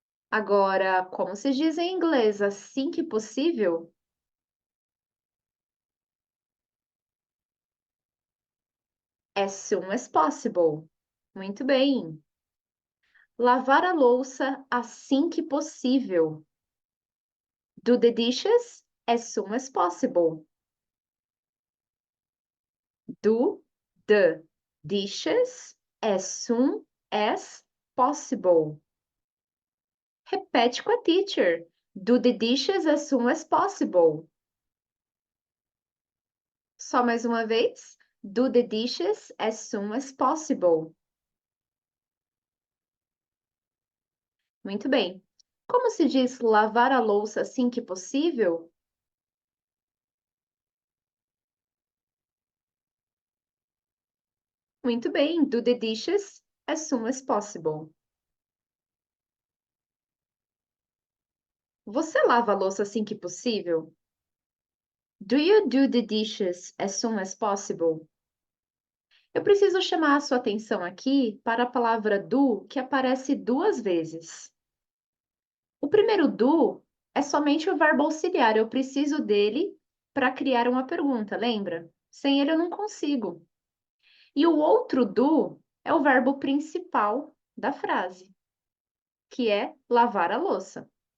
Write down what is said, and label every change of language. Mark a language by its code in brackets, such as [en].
[pt] Agora, como se diz em inglês, assim que possível? [en] As soon as possible. [pt] Muito bem. Lavar a louça assim que possível. [en] Do the dishes as soon as possible. Do the dishes as soon as possible. [pt] Repete com a teacher. [en] Do the dishes as soon as possible. [pt] Só mais uma vez. [en] Do the dishes as soon as possible. [pt] Muito bem. Como se diz lavar a louça assim que possível? Muito bem. [en] Do the dishes as soon as possible. [pt] Você lava a louça assim que possível? [en] Do you do the dishes as soon as possible? [pt] Eu preciso chamar a sua atenção aqui para a palavra do, que aparece duas vezes. O primeiro do é somente o verbo auxiliar, eu preciso dele para criar uma pergunta, lembra? Sem ele eu não consigo. E o outro do é o verbo principal da frase, que é lavar a louça.